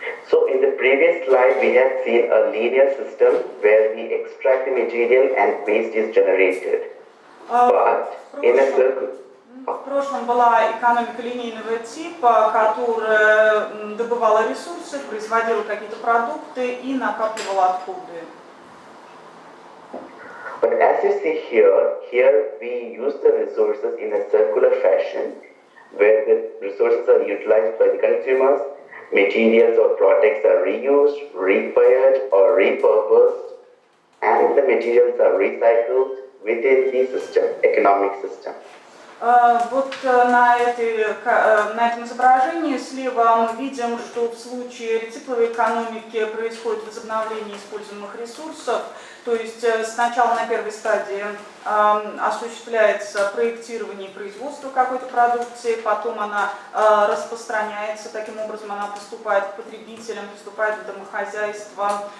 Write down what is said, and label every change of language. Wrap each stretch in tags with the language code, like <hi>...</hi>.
<en>So in the previous slide, we have seen a linear system where we extract the material and waste is generated. But in a circle.</en> <ru>В прошлом была экономика линейного типа, которая добывала ресурсы, производила какие-то продукты и накапливала отходы.</ru> <en>But as you see here we use the resources in a circular fashion, where the resources are utilized by the consumers, materials or products are reused, repaired or repurposed, and the materials are recycled within the system, economic system.</en> <ru>Вот на этом изображении слева мы видим, что в случае рецикловой экономики происходит возобновление используемых ресурсов, то есть сначала на первой стадии осуществляется проектирование и производство какой-то продукции, потом она распространяется, таким образом она поступает к потребителям, поступает в домохозяйство.</ru>